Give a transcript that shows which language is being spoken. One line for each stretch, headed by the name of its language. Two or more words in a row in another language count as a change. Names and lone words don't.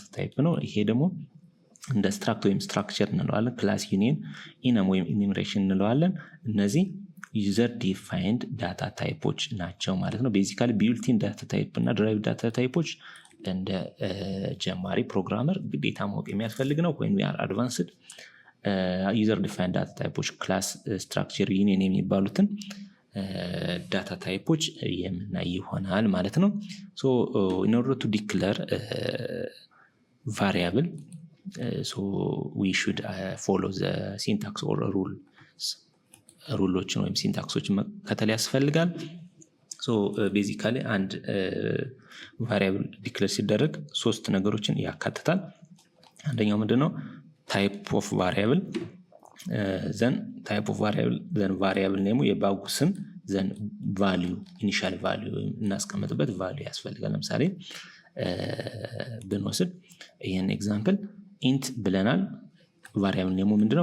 Amharic: ታይፕ ነው። ይሄ ደግሞ እንደ ስትራክት ወይም ስትራክቸር እንለዋለን።
English: class union enum
Amharic: ወይም ኢኒምሬሽን እንለዋለን። እነዚህ
English: user defined data types
Amharic: ናቸው ማለት ነው።
English: basically built-in data type
Amharic: እና
English: derived data types
Amharic: እንደ ጀማሪ ፕሮግራመር ግዴታ ማወቅ የሚያስፈልግ
English: ነው። when we are advanced user defined data types class structure union
Amharic: የሚባሉትን ዳታ ታይፖች የምናይ ይሆናል ማለት ነው።
English: so in order to declare variable so we should follow the syntax or
Amharic: ሩሎችን ወይም ሲንታክሶችን መከተል ያስፈልጋል።
English: so basically
Amharic: አንድ ቫሪያብል ዲክሌር ሲደረግ 3 ነገሮችን ያካትታል። አንደኛው ምንድነው?
English: type of variable then type of variable then variable name
Amharic: የባጉ ስም
English: then value initial value
Amharic: እናስቀምጥበት ቫልዩ ያስፈልጋል። ለምሳሌ ብንወስድ ይሄን
English: example int
Amharic: ብለናል።
English: variable name
Amharic: ምንድነው?